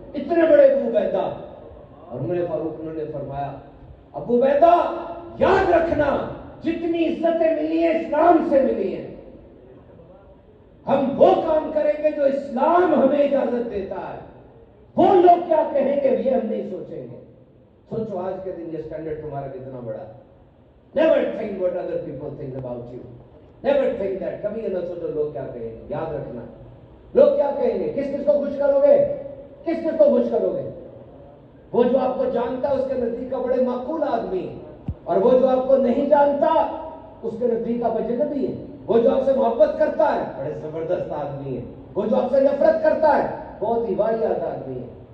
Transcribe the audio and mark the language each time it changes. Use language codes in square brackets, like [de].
[hi] इतने बड़े अबू उबैदा। और उमर फारूक ने फरमाया, अबू उबैदा याद रखना, जितनी इज्जतें मिली है इस्लाम से मिली है। हम वो काम करेंगे जो इस्लाम हमें इजाजत देता है। वो लोग क्या कहेंगे ये हम नहीं सोचेंगे। सोचो आज के दिन ये स्टैंडर्ड तुम्हारा कितना बड़ा है। [en] Never think what other people think about you. Never think that. [hi] कभी ये ना सोचो लोग क्या कहेंगे। याद रखना, लोग क्या कहेंगे। किस किस को खुश करोगे? किस किस को खुश करोगे? वो जो आपको जानता है उसके नजदीक का बड़े माकूल आदमी है, और वो जो आपको नहीं जानता उसके नजदीक का अजनबी है। वो जो आपसे मोहब्बत करता है बड़े जबरदस्त आदमी है, वो जो आपसे नफरत करता है बहुत ही वाहियात आदमी है।